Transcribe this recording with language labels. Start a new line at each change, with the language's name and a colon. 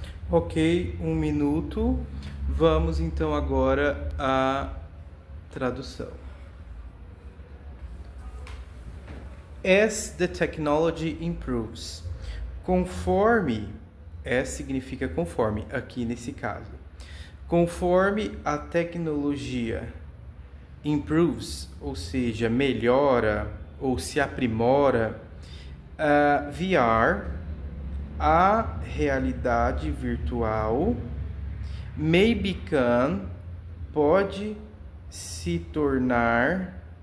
Portuguese: Ok, 1 minuto. Vamos então agora à tradução.
English: As the technology improves.
Portuguese: Conforme, as significa conforme, aqui nesse caso. Conforme a tecnologia
English: improves,
Portuguese: ou seja, melhora ou se aprimora, VR, a realidade virtual,
English: may become,
Portuguese: pode se tornar,